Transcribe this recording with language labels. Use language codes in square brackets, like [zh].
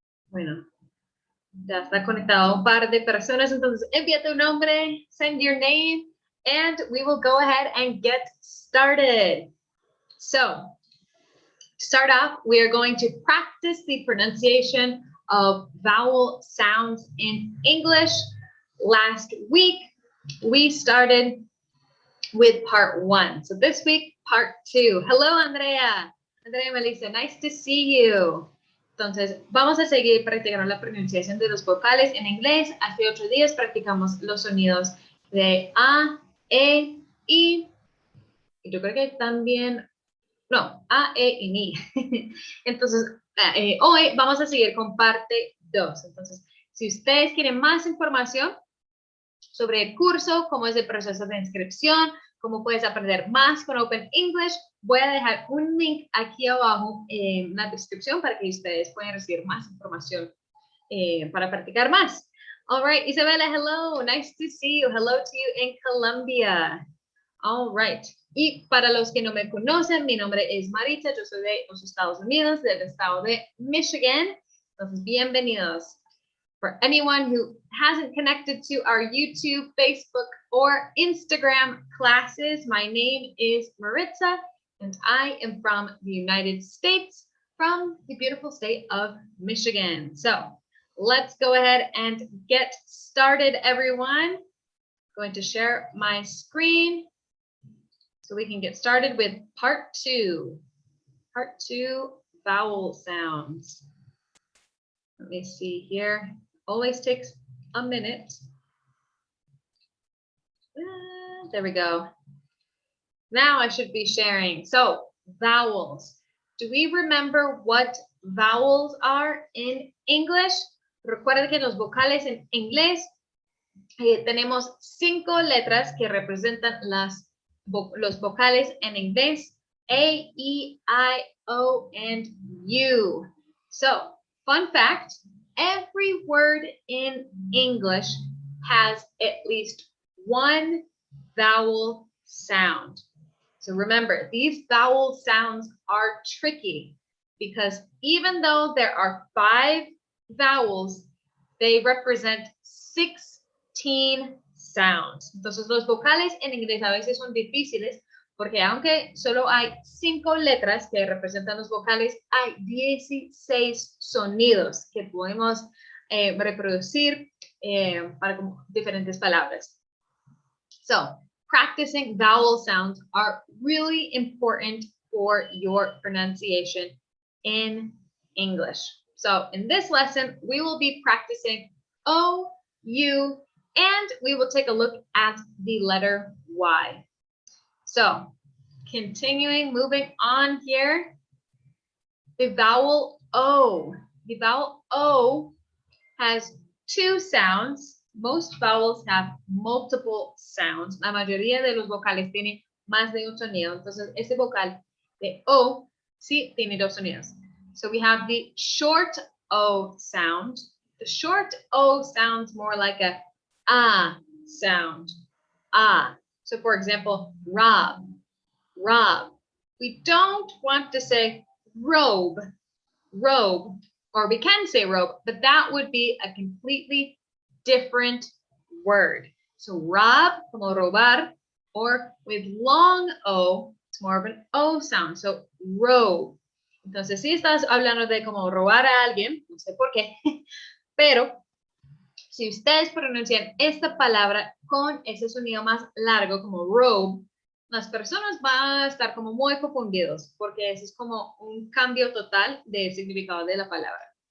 [es] Bueno, ya está conectado un par de personas, entonces envía tu nombre, [en] send your name, and we will go ahead and get started. So, to start off, we are going to practice the pronunciation of vowel sounds in English. Last week, we started with part 1. So this week, part 2. Hello, Andrea. Andrea Melissa, nice to see you. [es] Entonces, vamos a seguir practicando la pronunciación de los vocales en inglés. Hace 8 días practicamos los sonidos de A, E, I. Y yo creo que también, no, A, E y Ni. Entonces, hoy vamos a seguir con parte 2. Entonces, si ustedes quieren más información sobre el curso, cómo es el proceso de inscripción, cómo puedes aprender más con Open English, voy a dejar un link aquí abajo en la descripción para que ustedes puedan recibir más información para practicar más. [en] All right, Isabella, hello, nice to see you. Hello to you in Colombia. All right. [es] Y para los que no me conocen, mi nombre es Maritza, yo soy de los Estados Unidos, del estado de Michigan. Entonces, bienvenidos. [en] For anyone who hasn't connected to our YouTube, Facebook, or Instagram classes, my name is Maritza, and I am from the United States, from the beautiful state of Michigan. So let's go ahead and get started, everyone. I'm going to share my screen so we can get started with part 2. Part 2, vowel sounds. Let me see here. Always takes a minute. There we go. Now I should be sharing. So, vowels. Do we remember what vowels are in English? [es] Recuerden que los vocales en inglés tenemos 5 letras que representan los vocales en inglés. [en] A, E, I, O, and U. So, fun fact. Every word in English has at least one vowel sound. So remember, these vowel sounds are tricky because even though there are 5 vowels, they represent 16 sounds. [es] Entonces, los vocales en inglés a veces son difíciles porque aunque solo hay 5 letras que representan los vocales, hay 16 sonidos que podemos reproducir para diferentes palabras. [en] So, practicing vowel sounds are really important for your pronunciation in English. So, in this lesson, we will be practicing O, U, and we will take a look at the letter Y. So, continuing, moving on here, the vowel O. The vowel O has 2 sounds. Most vowels have multiple sounds. [es] La mayoría de los vocales tienen más de un sonido. Entonces, este vocal de O sí tiene 2 sonidos. [en] So, we have the short O sound. The short O sounds more like a ah sound. Ah. So, for example, rob, rob. We don't want to say robe, robe, or we can say robe, but that would be a completely different word. So, rob, [es] como robar, [en] Or with long O, it's more of an O sound. So robe. [es] Entonces, si estás hablando de como robar a alguien, no sé por qué, pero si ustedes pronuncian esta palabra con ese sonido más largo como robe, las personas van a estar como muy confundidos porque ese es como un cambio total de significado de la palabra.